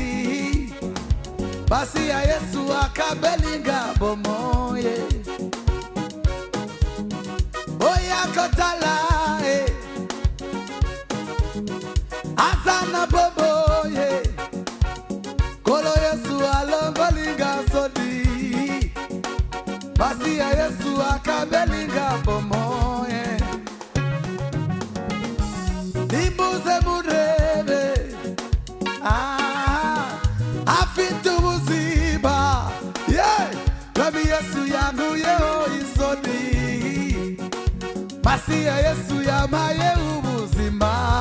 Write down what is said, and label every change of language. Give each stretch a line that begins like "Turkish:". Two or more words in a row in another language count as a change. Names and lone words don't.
Lingala: basi ya Yesu akabelinga bomoye oya kotala azana bomoye kolo Yesu alongolinga sodi basi ya Yesu akabelinga bomoye
Kinyarwanda: nimbuze murebe afite ubuzima kami Yesu yankuyeho isoni basi ya Yesu yamaye ubuzima